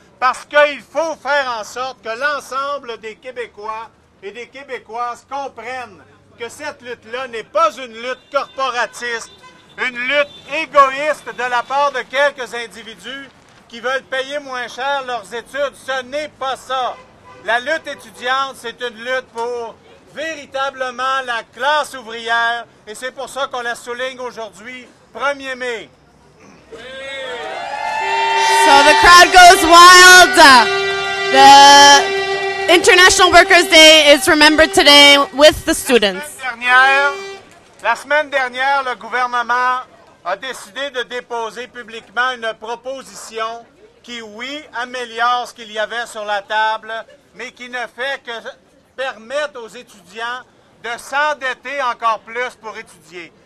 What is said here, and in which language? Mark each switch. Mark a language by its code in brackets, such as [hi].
[fr] Parce qu'il faut faire en sorte que l'ensemble des Québécois et des Québécoises comprennent que cette lutte-là n'est pas une lutte corporatiste, une lutte égoïste de la part de quelques individus qui veulent payer moins cher leurs études. Ce n'est pas ça. La lutte étudiante, c'est une lutte pour véritablement la classe ouvrière et c'est pour ça qu'on la souligne aujourd'hui, 1er mai. [en] So the crowd goes wild. The International Workers' Day is remembered today with the students. [fr] La semaine dernière, le gouvernement a décidé de déposer publiquement une proposition qui, oui, améliore ce qu'il y avait sur la table, mais qui ne fait que permettre aux étudiants de s'endetter encore plus pour étudier.